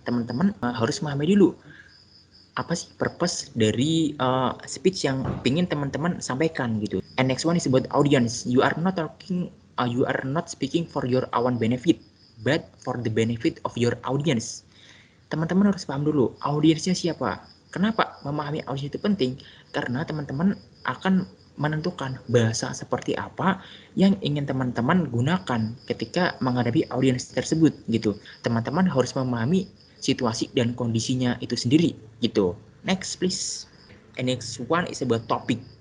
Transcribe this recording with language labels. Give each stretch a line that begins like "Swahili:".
Indonesian: Teman-teman harus memahami dulu apa sih purpose dari speech yang ingin teman-teman sampaikan gitu.
English: And next one is about audience. You are not speaking for your own benefit, but for the benefit of your audience.
Indonesian: Teman-teman harus paham dulu audiensnya siapa. Kenapa memahami audiens itu penting? Karena teman-teman akan menentukan bahasa seperti apa yang ingin teman-teman gunakan ketika menghadapi audiens tersebut gitu. Teman-teman harus memahami situasi dan kondisinya itu sendiri gitu.
English: Next please. And next one is about topic.